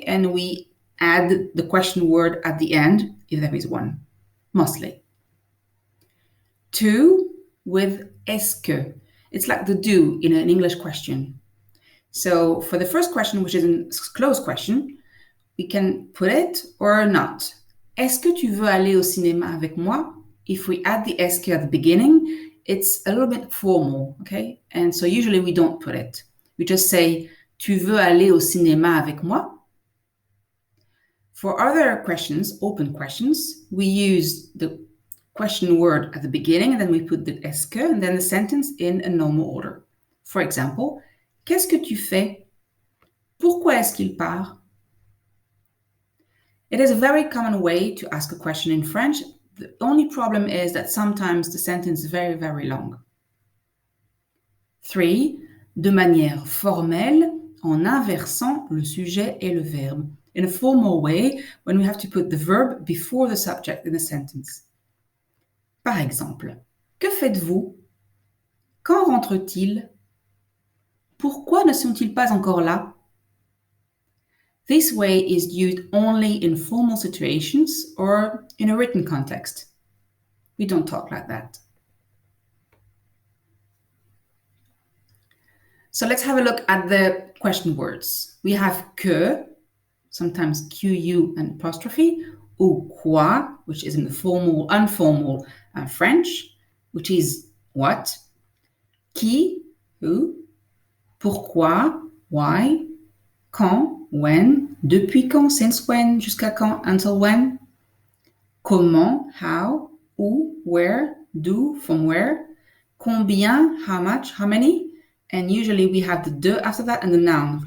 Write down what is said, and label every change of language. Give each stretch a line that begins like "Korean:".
English: And we add the question word at the end, if there is one, mostly. Two, with est-ce que. It's like the do in an English question. So for the first question, which is a closed question, we can put it or not.
French: Est-ce que tu veux aller au cinéma avec moi?
English: If we add the est-ce que at the beginning, it's a little bit formal, okay? And so usually we don't put it. We just say,
French: tu veux aller au cinéma avec moi?
English: For other questions, open questions, we use the question word at the beginning, and then we put the est-ce que, and then the sentence in a normal order.
French: For example, qu'est-ce que tu fais? Pourquoi est-ce qu'il part?
English: It is a very common way to ask a question in French. The only problem is that sometimes the sentence is very, very long.
French: Three, de manière formelle, en inversant le sujet et le verbe.
English: In a formal way, when we have to put the verb before the subject in a sentence.
French: Par exemple, que faites-vous? Quand rentrent-ils? Pourquoi ne sont-ils pas encore là?
English: This way is used only in formal situations or in a written context. We don't talk like that. So let's have a look at the question words. We have que, sometimes Q-U and apostrophe, ou quoi, which is in the formal, informal French, which is what, qui, who, pourquoi, why, quand, when, depuis quand, since when, jusqu'à quand, until when, comment, how, où, where, d'où, from where, combien, how much, how many, and usually we have the de after that and the noun.